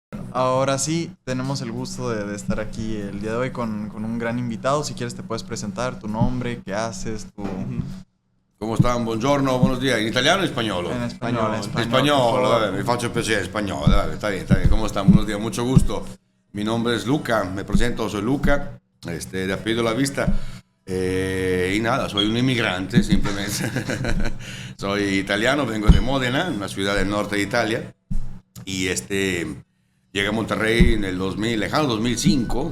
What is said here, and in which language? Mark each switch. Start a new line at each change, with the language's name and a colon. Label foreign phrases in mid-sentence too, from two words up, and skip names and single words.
Spanish: ahora sí, tenemos el gusto de estar aquí el día de hoy con un gran invitado. Si quieres te puedes presentar tu nombre, qué haces, tu... Ujú.
Italian: Come stanno? Buongiorno,
Spanish: buenos días.
Italian: In italiano o in spagnolo?
Spanish: En español, en Español.
Italian: In
Spanish: español, por
Italian: spagnolo,
Spanish: favor.
Italian: vabbè, mi faccio piacere, spagnolo, vabbè,
Spanish: está bien, ¿cómo están? Buenos días, mucho gusto. Mi nombre es Luca, me presento, soy Luca, de apellido La Vista. Y nada, soy un inmigrante, simplemente. Soy italiano, vengo de Módena, una ciudad del norte de Italia. Y llegué a Monterrey en el 2000, lejano 2005.